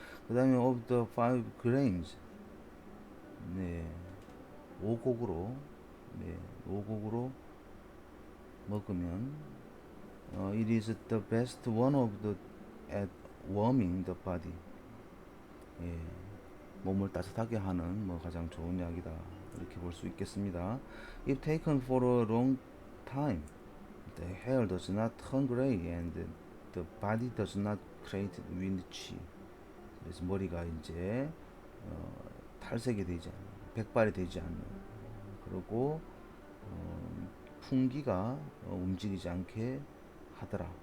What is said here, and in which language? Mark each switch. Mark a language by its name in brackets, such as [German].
[Korean] 그 다음에 [English] of the five grains, [Korean] 네, 오곡으로, 네, 오곡으로 먹으면 [English] it is the best one of the at warming the body. [Korean] 예, 몸을 따뜻하게 하는 가장 좋은 약이다. 이렇게 볼 수 있겠습니다. [English] If taken for a long time, the hair does not turn gray and the body does not create windchi. [Korean] 그래서 머리가 이제 탈색이 되지 않는, 백발이 되지 않는, 그리고 풍기가 움직이지 않게 하더라.